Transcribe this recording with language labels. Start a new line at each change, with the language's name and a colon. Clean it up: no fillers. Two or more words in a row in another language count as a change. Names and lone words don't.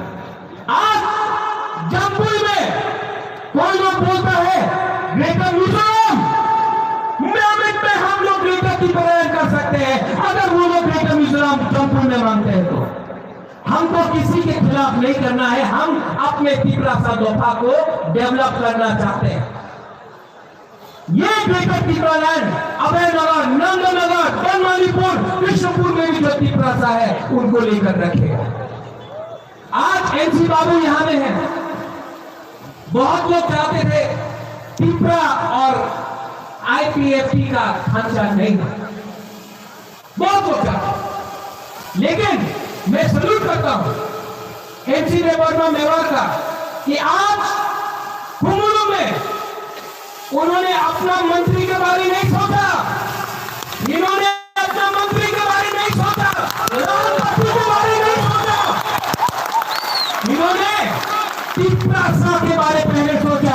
Hindi: आज जम्पुई में कोई लोग बोलता है ग्रेटर मिजोरम में हम लोग ग्रेटर त्रिपुरा कर सकते हैं, अगर वो लोग ग्रेटर मिजोरम जम्पुई में मांगते हैं तो हमको किसी के खिलाफ नहीं करना है, हम अपने त्रिपुरा दफा को डेवलप करना चाहते हैं। ये ग्रेटर त्रिपुरा लैंड अभयनगर, नंदनगर, बनमालीपुर, कृष्णपुर में भी जो त्रिपुरा है उनको लेकर रखेगा। आज एनसी बाबू यहां में है, बहुत लोग चाहते थे त्रिपुरा और आईपीएफटी का ढांचा नहीं, बहुत लोग चाहते, लेकिन मैं सल्यूट करता हूं एनसी वर्मा मेवाड़ का कि आज खुमुलू में उन्होंने अपना मंत्री के बारे में नहीं सोचा, इन्होंने अपना मंत्री के बारे में नहीं सोचा, राष्ट्रपति के बारे में नहीं सोचा, इन्होंने त्रिपुरा के बारे में पहले सोचा।